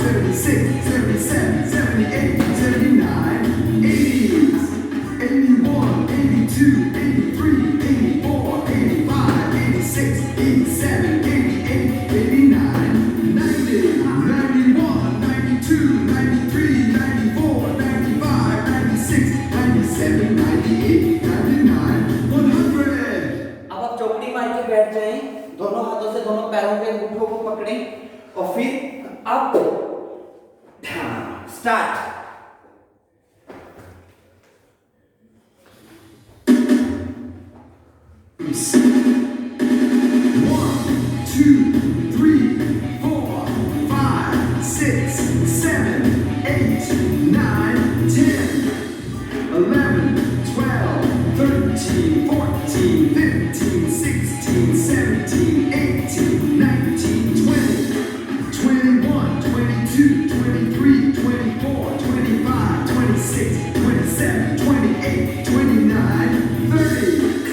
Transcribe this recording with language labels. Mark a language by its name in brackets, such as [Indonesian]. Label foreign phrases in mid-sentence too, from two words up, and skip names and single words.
[English] 76, 77, 78, 79, 80s, 81, 82, 83, 84, 85, 86, 87, 88, 89, 90, 91, 92, 93, 94, 95, 96, 97, 98, 99, 100. [Hindi] अब आप चौकड़ी मार के बैठ जाएं, दोनों हाथों से दोनों पैरों के अंगूठों को पकड़ें और फिर [English] up down start. One, two, three, four, five, six, seven, eight, nine, 10, 11, 12, 13, 14, 15, 16, 17, 18, 19, 20, 21, 22, 23, 24, 25, 26, 27, 28, 29, 30.